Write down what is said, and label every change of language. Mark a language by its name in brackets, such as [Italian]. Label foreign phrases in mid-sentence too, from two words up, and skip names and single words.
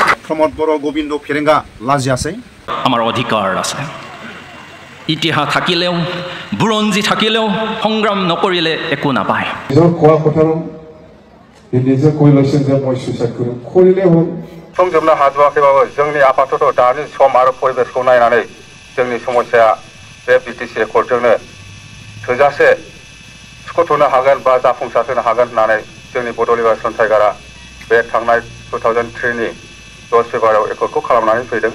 [Bodo] प्रमोद बर' गोविंद फेरेंगा लाजियासै [Assamese] আমাৰ অধিকাৰ আছে ইতিহাস থাকিলেও বুৰঞ্জী থাকিলেও সংগ্ৰাম নকৰিলে একো নাপায় নিজৰ কোৱা কথাৰো নিজে কৈ লৈছে যে মই সুইচাইড কৰিম কৰিলে হ'ল [Bodo] संजोबनो हाजोआखैबाबो जोंनि आफादथ' दानि सम आरो परिबेसखौ नायनानै जोंनि समस्याया बे बिटिसि एकर्डजोंनो थोजासे सुख'थ'नो हागोन बा जाफुंसार होनो हागोन होननानै जोंनि बड' लिबारेसन टाइगारा बे थांनाय 2003 नि 10 फेब्रुवारियाव एकर्डखौ खालामनानै फैदों